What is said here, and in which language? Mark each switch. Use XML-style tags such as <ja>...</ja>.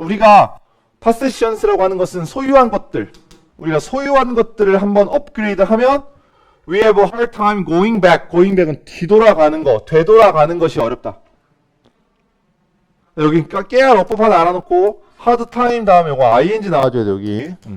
<ko>우리가 possessions라고 하는 것은 소유한 것들. 우리가 소유한 것들을 한번 업그레이드 하면</ko> <en>we have a hard time going back.</en> <ko>going back은 뒤돌아가는 거, 되돌아가는 것이 어렵다. 여기 깨알 어법 하나 알아놓고 hard time 다음에 이거 ing 나와줘야 돼 여기.</ko>